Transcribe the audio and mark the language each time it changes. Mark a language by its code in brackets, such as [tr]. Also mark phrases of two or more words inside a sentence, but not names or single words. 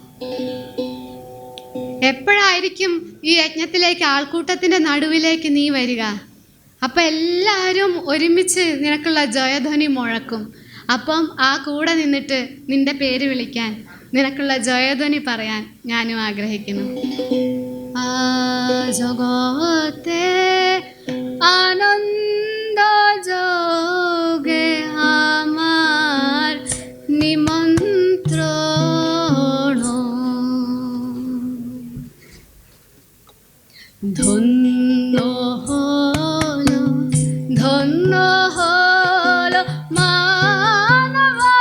[ml] എപ്പോഴായിരിക്കും ഈ യജ്ഞത്തിലേക്ക്, ആൾക്കൂട്ടത്തിൻ്റെ നടുവിലേക്ക് നീ വരിക? അപ്പം എല്ലാവരും ഒരുമിച്ച് നിനക്കുള്ള ജയധ്വനി മുഴക്കും. അപ്പം ആ കൂടെ നിന്നിട്ട് നിൻ്റെ പേര് വിളിക്കാൻ, നിനക്കുള്ള ജയധ്വനി പറയാൻ ഞാനും ആഗ്രഹിക്കുന്നു. [bn] জগতে আনন্দ যোগে আমার নিমন্ত্রণ, ধন্য হলো ধন্য হলো মানব